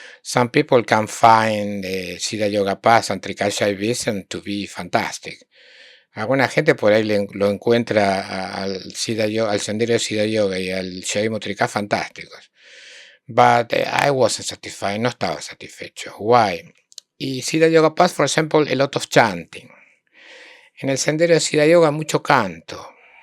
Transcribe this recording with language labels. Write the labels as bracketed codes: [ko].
[en] Some people can find the Siddha Yoga Path and Trika Shaivism to be fantastic. [es] Alguna gente por ahí lo encuentra al sendero de Siddha Yoga y al Shaimo Trika fantásticos. [en] But I wasn't satisfied, [es] no estaba satisfecho. [en] Why? Y Siddha Yoga Path, for example, a lot of chanting. [es] En el sendero de Siddha Yoga mucho canto.